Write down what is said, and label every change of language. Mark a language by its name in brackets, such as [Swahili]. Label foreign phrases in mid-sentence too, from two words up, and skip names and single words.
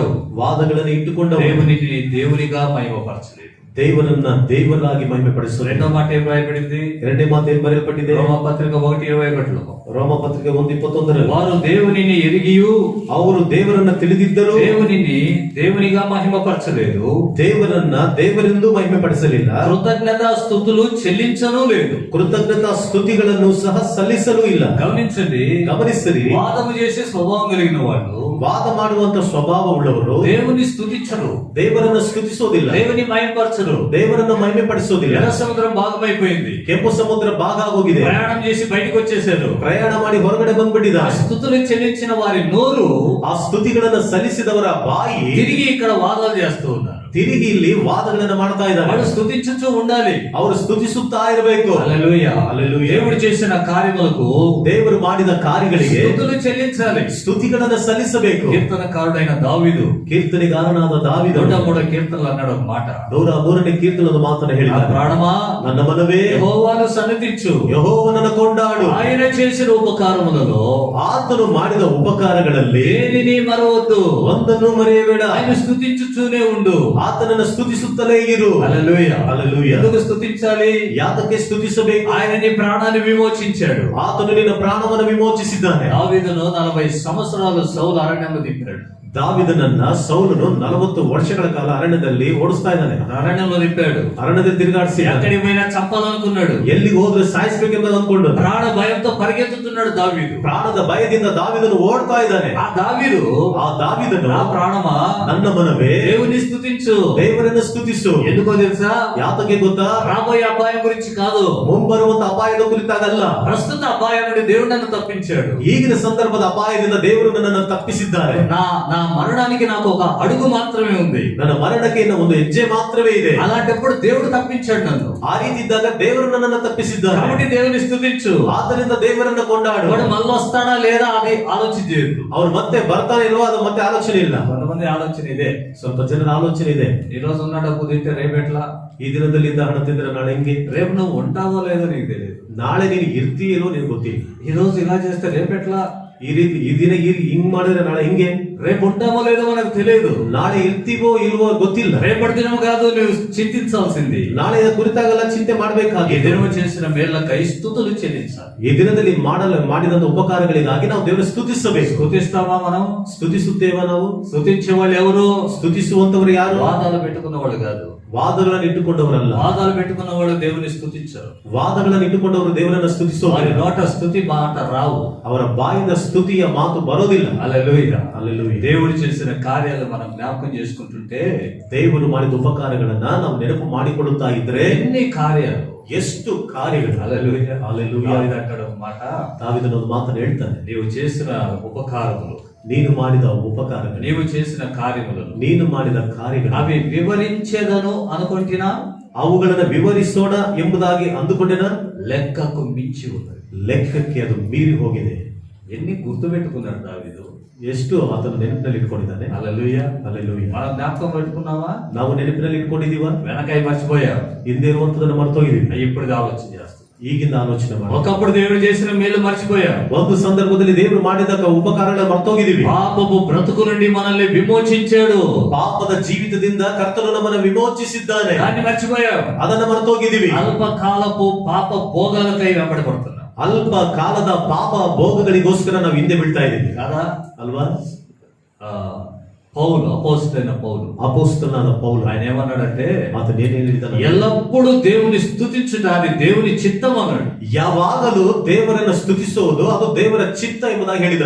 [Kannada] ವಾದಗಳನ್ನ ಇಟ್ಟುಕೊಂಡ [Telugu] దేవునిని దేవునిగా మహిమపరచలేదు. [Kannada] ದೇವರನ್ನ ದೇವರಾಗಿ ಮಹಿಮೆ ಪಡಿಸು. [Telugu] రెండో మాట ఏం రాయబడింది? [Kannada] ಎರಡನೇ ಮಾತು ಏನ್ ಬರೆಯಲ್ಪಟ್ಟಿದೆ? [Telugu] రోమపత్రిక 1:21లో [Kannada] ರೋಮಪತ್ರಿಕೆ 1:21 [Telugu] వారు దేవునిని ఎరిగియు [Kannada] ಅವರು ದೇವರನ್ನ ತಿಳಿದಿದ್ದರು, [Telugu] దేవునిని దేవునిగా మహిమపరచలేదు, [Kannada] ದೇವರನ್ನ ದೇವರೆಂದು ಮಹಿಮೆ ಪಡಿಸಲಿಲ್ಲ, [Telugu] కృతజ్ఞత స్తుతులు చెల్లించను లేదు. [Kannada] ಕೃತಜ್ಞತಾ ಸ್ತುತಿಗಳನ್ನು ಸಹ ಸಲ್ಲಿಸಲೂ ಇಲ್ಲ. [Telugu] గమనించండి, [Kannada] ಗಮನಿಸಿರಿ, [Telugu] వాదము చేసే స్వభావం కలిగిన వాళ్ళు [Kannada] ವಾದ ಮಾಡುವಂತ ಸ್ವಭಾವ ಉಳ್ಳವರು [Telugu] దేవుని స్తుతించరు, [Kannada] ದೇವರನ್ನ ಸ್ತುತಿಸೋದಿಲ್ಲ, [Telugu] దేవుని మహిమపరచరు. [Kannada] ದೇವರನ್ನ ಮಹಿಮೆ ಪಡಿಸೋದಿಲ್ಲ. [Telugu] ఎర్ర సముద్రం భాగమైపోయింది. [Kannada] ಕೆಂಪು ಸಮುದ್ರ ಭಾಗ ಆಗೋಗಿದೆ. [Telugu] ప్రయాణం చేసి బయటికి వచ్చేసారు. [Kannada] ಪ್ರಯಾಣ ಮಾಡಿ ಹೊರಗಡೆ [Telugu] ఆ [Kannada] ಬಂದ್ಬಿಟ್ಟಿದ್ದಾರೆ. [Telugu] స్తుతులు చెల్లించిన వారి నోరు [Kannada] ಆ ಸ್ತುತಿಗಳನ್ನ ಸಲ್ಲಿಸಿದವರ ಬಾಯಿ [Telugu] తిరిగి ఇక్కడ వాదాలు చేస్తూ ఉన్నారు. [Kannada] ತಿರುಗಿ ಇಲ್ಲಿ ವಾದಗಳನ್ನ ಮಾಡ್ತಾ ಇದ್ದಾರೆ. [Telugu] వాళ్ళు స్తుతించుచూ ఉండాలి. [Kannada] ಅವರು ಸ್ತುತಿಸುತ್ತಾ ಇರಬೇಕು. [Telugu] హల్లెలూయా. హల్లెలూయా. దేవుడు చేసిన కార్యములకు [Kannada] ದೇವರು ಮಾಡಿದ ಕಾರ್ಯಗಳಿಗೆ [Telugu] స్తుతులు చెల్లించాలి. [Kannada] ಸ್ತುತಿಗಳನ್ನ ಸಲ್ಲಿಸಬೇಕು. [Telugu] కీర్తనకారుడైన దావీదు [Kannada] ಕೀರ್ತನೆಗಾರನಾದ ದಾವೀದನು [Telugu] 103 కీర్తనలు అన్నాడు ఒక మాట. [Kannada] 103ನೇ ಕೀರ್ತನದ ಮಾತನ್ನ [Telugu] నా [Kannada] ಹೇಳಿದ, [Telugu] ప్రాణమా [Kannada] ನನ್ನ ಮನವೇ [Telugu] యెహోవాను సన్నిధించు, [Kannada] ಯೆಹೋವನನ್ನ ಕೊಂಡಾಡು, [Telugu] ఆయన చేసిన ఉపకారములలో [Kannada] ಆತನು ಮಾಡಿದ ಉಪಕಾರಗಳಲ್ಲಿ [Telugu] దేనిని మరవద్దు, [Kannada] ಒಂದನ್ನು ಮರೆಯಬೇಡ. [Telugu] ఆయన స్తుతించుచూనే ఉండు. [Kannada] ಆತನನ್ನ ಸ್ತುತಿಸುತ್ತಲೇ ಇರು. [Telugu] హల్లెలూయా. హల్లెలూయా. ఎందుకు స్తుతించాలి? [Kannada] ಯಾತಕ್ಕೆ ಸ್ತುತಿಸಬೇಕು? [Telugu] ఆయన నీ ప్రాణాన్ని విమోచించాడు. [Kannada] ಆತನು ನಿನ್ನ ಪ್ರಾಣವನ್ನು ವಿಮೋಚಿಸಿದ್ದಾನೆ. [Telugu] దావీదును 40 సంవత్సరాలు సౌలు అరణ్యంలో దింపాడు. [Kannada] ದಾವಿದನನ್ನ ಸೌಲನು 40 ವರ್ಷಗಳ ಕಾಲ ಅರಣ್ಯದಲ್ಲಿ ಓಡಿಸ್ತಾ ಇದ್ದಾನೆ. [Telugu] అరణ్యంలో దింపాడు. [Kannada] ಅರಣ್ಯದಲ್ಲಿ ತಿರುಗಾಡಿಸಿ [Telugu] ఎక్కడికి పోయినా చంపాలనుకున్నాడు. [Kannada] ಎಲ್ಲಿಗೆ ಹೋದ್ರೆ ಸಾಯಿಸ್ಬೇಕೆಂಬ ಅಂದ್ಕೊಂಡು [Telugu] ప్రాణ భయంతో పరిగెత్తుతున్నాడు దావీదు. [Kannada] ಪ್ರಾಣದ ಭಯದಿಂದ ದಾವಿದನು ಓಡ್ತಾ ಇದ್ದಾನೆ. [Telugu] ఆ దావీదు, [Kannada] ಆ ದಾವಿದನು, [Telugu] నా ప్రాణమా [Kannada] ನನ್ನ ಮನವೇ [Telugu] దేవుని స్తుతించు. [Kannada] ದೇವರನ್ನ ಸ್ತುತಿಸು. [Telugu] ఎందుకో తెలుసా? [Kannada] ಯಾತಕ್ಕೆ ಗೊತ್ತಾ? [Telugu] రాబోయే అపాయం గురించి కాదు, [Kannada] ಮುಂಬರುವಂತ ಅಪಾಯದ ಕುರಿತಾಗಲ್ಲ. [Telugu] ప్రస్తుత అపాయం నుండి దేవుడు నన్ను తప్పించాడు. [Kannada] ಈಗಿನ ಸಂದರ್ಭದ ಅಪಾಯದಿಂದ ದೇವರು ನನ್ನನ್ನು ತಪ್ಪಿಸಿದ್ದಾರೆ. [Telugu] నా మరణానికి నాకు ఒక అడుగు మాత్రమే ఉంది. [Kannada] ನನ್ನ ಮರಣಕ್ಕೆ ಇನ್ನು ಒಂದು ಹೆಜ್ಜೆ ಮಾತ್ರವೇ ಇದೆ. [Telugu] అలాంటప్పుడు దేవుడు తప్పించాడు నన్ను. [Kannada] ಆ ರೀತಿ ಇದ್ದಾಗ ದೇವರು ನನ್ನನ್ನು ತಪ್ಪಿಸಿದ್ದಾರೆ. [Telugu] కాబట్టి దేవుని స్తుతించు. [Kannada] ಆದ್ದರಿಂದ ದೇವರನ್ನ ಕೊಂಡಾಡು. [Telugu] వాడు మళ్ళీ వస్తాడా లేదా అది ఆలోచించలేదు. [Kannada] ಅವ್ರು ಮತ್ತೆ ಬರ್ತಾನೆ ಇಲ್ವೋ ಅದು ಮತ್ತೆ ಆಲೋಚನೆ ಇಲ್ಲ. [Telugu] కొంతమంది ఆలోచన ఇదే, [Kannada] ಸ್ವಲ್ಪ ಜನರ ಆಲೋಚನೆ ಇದೆ, [Telugu] ఈ రోజు ఉన్న డబ్బు తింటే రేపు ఎట్లా, [Kannada] ಈ ದಿನದಲ್ಲಿದ್ದ ಹಣ ತಿಂದ್ರೆ ನಾಳೆ ಹೆಂಗೆ, [Telugu] రేపు నువ్వు ఉంటావో లేదో నీకు తెలియదు, [Kannada] ನಾಳೆ ನೀನು ಇರ್ತೀಯೋ ನಿನಗೆ ಗೊತ್ತಿಲ್ಲ, [Telugu] ఈ రోజు ఇలా చేస్తే రేపు ఎట్లా, [Kannada] ಈ ರೀತಿ ಈ ದಿನ ಹಿಂಗ್ ಮಾಡಿದ್ರೆ ನಾಳೆ ಹಿಂಗೆ, [Telugu] రేపు ఉంటామో లేదో మనకు తెలియదు, [Kannada] ನಾಳೆ ಇರ್ತೀವೋ ಇಲ್ವೋ ಗೊತ್ತಿಲ್ಲ. [Telugu] రేపటి దినం కాదు నువ్వు చింతించాల్సింది, [Kannada] ನಾಳೆ ಕುರಿತಾಗೆಲ್ಲ ಚಿಂತೆ [Telugu] ఈ [Kannada] ಮಾಡ್ಬೇಕಾಗಿದೆ. [Telugu] దినం చేసిన మేళ్ళకై స్తుతులు చెల్లించాలి. [Kannada] ಈ ದಿನದಲ್ಲಿ ಮಾಡಿದಂತ ಉಪಕಾರಗಳಿಗಾಗಿ ನಾವು ದೇವರ ಸ್ತುತಿಸಬೇಕು. [Telugu] స్తుతిస్తావా మనం? [Kannada] ಸ್ತುತಿಸುತ್ತೇವ ನಾವು? [Telugu] స్తుతించే వాళ్ళు ఎవరు? [Kannada] ಸ್ತುತಿಸುವಂತವರು ಯಾರು? [Telugu] వాదాలు పెట్టుకున్న వాళ్ళు కాదు. [Kannada] ವಾದಗಳನ್ನು ಇಟ್ಟುಕೊಂಡವರಲ್ಲ. [Telugu] వాదాలు పెట్టుకున్న వాళ్ళు దేవుని స్తుతించరు. [Kannada] ವಾದಗಳನ್ನು ಇಟ್ಟುಕೊಂಡವರು ದೇವರನ್ನ [Telugu] వారి [Kannada] ಸ್ತುತಿಸೋದಿಲ್ಲ. [Telugu] నోట స్తుతి మాట రావు. [Kannada] ಅವರ ಬಾಯಿಂದ ಸ್ತುತಿಯ ಮಾತು ಬರೋದಿಲ್ಲ. [Telugu] హల్లెలూయా. [Kannada] ಹಲ್ಲೆಲೂಯಾ. [Telugu] దేవుడు చేసిన కార్యాలు మనం జ్ఞాపకం చేసుకుంటుంటే [Kannada] ದೇವರು ಮಾಡಿದ ಉಪಕಾರಗಳನ್ನ ನಾವು ನೆನಪು ಮಾಡಿಕೊಳ್ಳುತ್ತಾ ಇದ್ರೆ [Telugu] ఎన్ని కార్యాలు, [Kannada] ಎಷ್ಟು ಕಾರ್ಯಗಳು. [Telugu] హల్లెలూయా. హల్లెలూయా. దావీదు అంటాడు ఒక మాట, [Kannada] ದಾವೀದನು ಒಂದು ಮಾತನ್ನು ಹೇಳ್ತಾನೆ, [Telugu] నీవు చేసిన ఉపకారములు, [Kannada] ನೀನು ಮಾಡಿದ ಉಪಕಾರಗಳು, [Telugu] నీవు చేసిన కార్యములను [Kannada] ನೀನು ಮಾಡಿದ ಕಾರ್ಯಗಳು [Telugu] అవి వివరించేదను అనుకుంటున్నా, [Kannada] ಅವುಗಳನ್ನ ವಿವರಿಸೋಣ ಎಂಬುದಾಗಿ ಅಂದುಕೊಂಡೆನ, [Telugu] లెక్కకు మించి ఉన్నది. [Kannada] ಲೆಕ್ಕಕ್ಕೆ ಅದು ಮೀರಿ ಹೋಗಿದೆ. [Telugu] ఎన్ని గుర్తు పెట్టుకున్నాడు దావీదు. [Kannada] ಎಷ್ಟು ಆತನು ನೆನಪಿನಲ್ಲಿ ಇಟ್ಕೊಂಡಿದ್ದಾನೆ. [Telugu] హల్లెలూయా. [Kannada] ಹಲ್ಲೆಲೂಯಾ. [Telugu] మనం జ్ఞాపకం పెట్టుకున్నావా? [Kannada] ನಾವು ನೆನಪಿನಲ್ಲಿ ಇಟ್ಕೊಂಡಿದೀವ? [Telugu] వెనకాయ మర్చిపోయావు. [Kannada] ಹಿಂದೆ ఇರುವಂತದನ್ನ ಮರ್ತೋಗಿದೀವಿ. [Telugu] ఇప్పుడు ఆలోచన చేస్తాం. [Kannada] ಈಗಿಂದ ಆಲೋಚನೆ ಮಾಡಿ. [Telugu] ఒకప్పుడు దేవుడు చేసిన మేలు మర్చిపోయావు. [Kannada] ಒಂದು ಸಂದರ್ಭದಲ್ಲಿ ದೇವರು ಮಾಡಿದ ಉಪಕಾರಗಳ ಮರ್ತೋಗಿದೀವಿ. [Telugu] పాపపు బ్రతుకు నుండి మనల్ని విమోచించాడు. [Kannada] ಪಾಪದ ಜೀವಿತದಿಂದ ಕರ್ತನು ನಮ್ಮನ್ನು ವಿಮೋಚಿಸಿದ್ದಾನೆ. [Telugu] దాన్ని మర్చిపోయావు. [Kannada] ಅದನ್ನ ಮರ್ತೋಗಿದೀವಿ. [Telugu] అల్పకాలపు పాప భోగాలకై వెంబడబడుతున్నాం. [Kannada] ಅಲ್ಪ ಕಾಲದ ಪಾಪ ಭೋಗಗಳಿಗೋಸ್ಕರ ನಾವು ಹಿಂದೆ ಬೀಳ್ತಾ ಇದ್ದೀವಿ [Telugu] కదా [Kannada] ಅಲ್ವಾ? [Telugu] పౌలు, అపోస్తలైన పౌలు, [Kannada] ಅಪೋಸ್ತಲನಾದ ಪೌಲು [Telugu] ఆయన ఏమన్నాడంటే అతను ఏం ಹೇಳಿದನು? ఎల్లప్పుడూ దేవుని స్తుతించుట అది దేవుని చిత్తం అన్నాడు. [Kannada] ಯಾವಾಗಲೂ ದೇವರನ್ನು ಸ್ತುತಿಸುವುದು ಅದು ದೇವರ ಚಿತ್ತ ಎಂಬುದಾಗಿ ಹೇಳಿದನು.